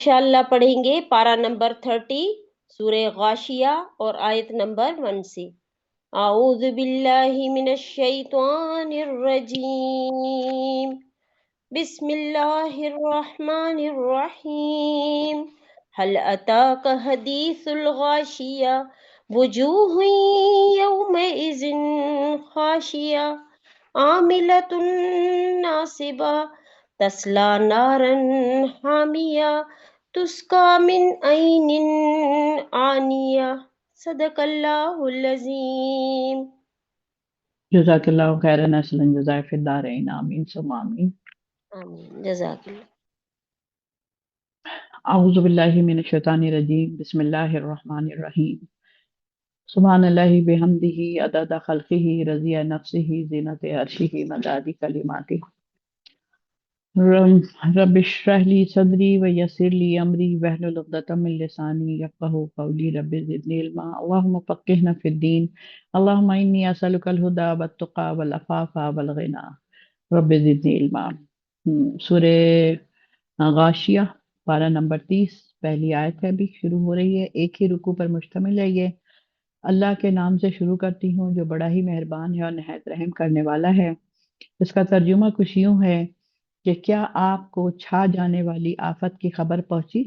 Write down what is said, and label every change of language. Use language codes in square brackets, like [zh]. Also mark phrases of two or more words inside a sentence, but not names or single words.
[ur] انشاءاللہ پڑھیں گے پارہ نمبر 30 سورہ غاشیہ اور آیت نمبر 1 سے. [ar] أعوذ بالله من الشيطان الرجيم. بسم الله الرحمن الرحيم. هل أتاك حديث الغاشية وجوه يومئذ خاشعة عاملة ناصبة تصلى نارا حامية تسقى من عين آنية. صدق الله العظيم. جزاك الله خيرا أصلا جزاء في الدارين آمين ثم آمين. آمين جزاك الله. أعوذ بالله من الشيطان الرجيم بسم الله الرحمن الرحيم. سبحان الله بحمده عدد خلقه رضا نفسه زنة عرشه مداد كلماته. رب اشرح لي صدري و يسر لي أمري و احلل عقدة من لساني يفقهوا قولي رب زدني علما. اللهم فقهنا في الدين۔ اللهم إني أسألك الهدى و التقى و العفاف و الغنى. رب زدني علما. [ur] سورہ غاشیہ پارہ نمبر 30 پہلی آیت ہے، ابھی شروع ہو رہی ہے. ایک ہی رکوع پر مشتمل ہے یہ۔ اللہ کے نام سے شروع کرتی ہوں جو بڑا ہی مہربان ہے اور نہایت رحم کرنے والا ہے. اسکا ترجمہ کچھ یوں ہے کہ کیا آپکو چھا جانے والی آفت کی خبر پہنچی?